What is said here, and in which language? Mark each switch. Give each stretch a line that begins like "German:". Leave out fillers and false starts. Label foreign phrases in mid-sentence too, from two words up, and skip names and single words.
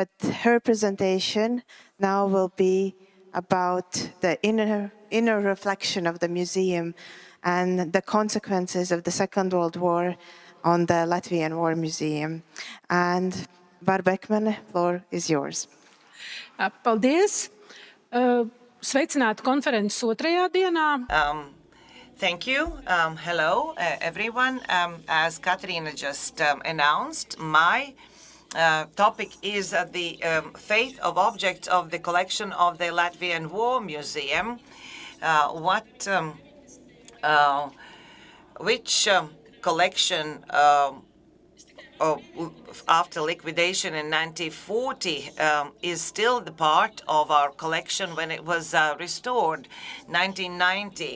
English: But her presentation now will be about the inner reflection of the museum and the consequences of the Second World War on the Latvian War Museum. And Barba Ekmane, floor is yours.
Latvian: Paldies! Sveicināti konferences otrajā dienā.
English: Thank you. Hello, everyone. As Katrina just announced, my topic is the fate of objects of the collection of the Latvian War Museum. Which collection after liquidation in 1940 is still the part of our collection when it was restored 1990.